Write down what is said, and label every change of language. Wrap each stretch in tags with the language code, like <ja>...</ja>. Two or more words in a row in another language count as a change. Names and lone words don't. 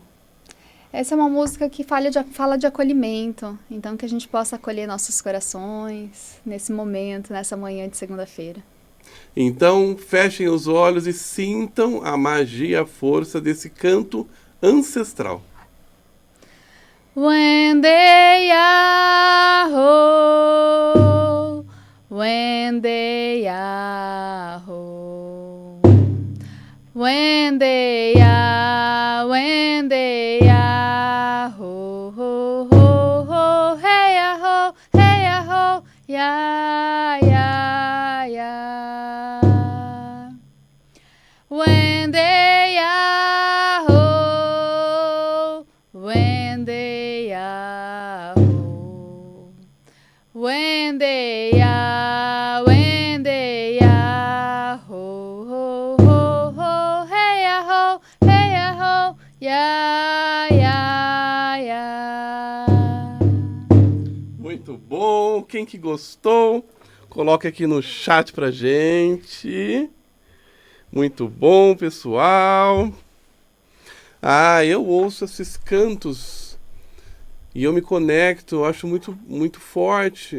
<pt>Essa é uma música que fala de acolhimento. Então, que a gente possa acolher nossos corações nesse momento, nessa manhã de segunda-feira. Então, fechem os olhos e sintam a magia, a força desse canto ancestral. When they are whole, when they are whole, when they are whole, ho, ho, ho, hey a ho, ya, ya, ya.</pt> <en>When they are whole, when they are whole, when they are ho, ho, ho, ho, hey a ho, ya, ya, ya.</en> <pt>Muito bom, quem que gostou, coloca aqui no chat pra gente. Muito bom, pessoal. Eu ouço esses cantos e eu me conecto, eu acho muito, muito forte.</pt>